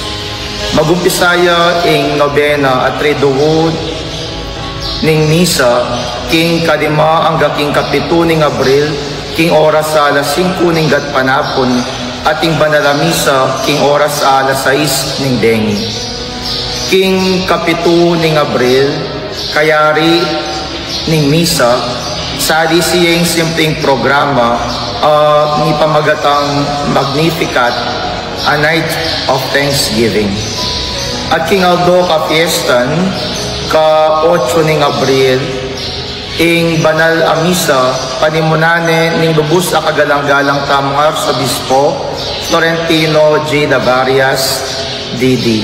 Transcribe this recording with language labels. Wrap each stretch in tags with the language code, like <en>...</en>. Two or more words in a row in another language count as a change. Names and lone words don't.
<pam>Magumpisaya ing nobena at reduhod ning misa, king kalima hanggang king kapito ning Abril, king oras sa alas 5 ning gatpanapon, at king banala misa, king oras sa alas 6 ning dengi. King kapito ning Abril, kayari ning misa, sali siyang simpleng programa ni pamagatang Magnificat,</pam> <en>a night of thanksgiving.</en> <pam>At king Aldo ka fiestan, ka 8 ning Abril, ing banal a misa, panimunane ning lubos a kagalang-galang tamong Arzobispo Florentino J. Lavarias, D.D.</pam>